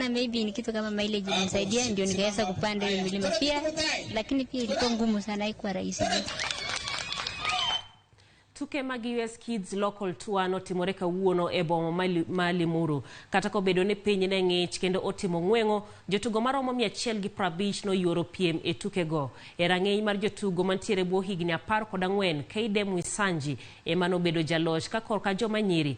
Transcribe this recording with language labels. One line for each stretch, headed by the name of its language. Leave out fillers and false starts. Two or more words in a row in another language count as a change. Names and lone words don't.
Swahili: maybe ni kitu kama mileage ilisaidia ndio nikaweza kupanda ile milima pia, lakini pia ilikuwa ngumu sana, haikuwa rahisi.
Luo (Kenya and Tanzania): Tuke mag US Kids Local Tour notimore kawuono e boma ma Limuru. Kata kobedo ne piny ne ng'ich kendo otimo ng'wengo, jotugo maromo 150 noyuoro piem e tukego. E rang'iny mar jotugo mantiere bwo higni 14, Keide Mwisanji ema nobedo jaloch ka korka joma nyiri.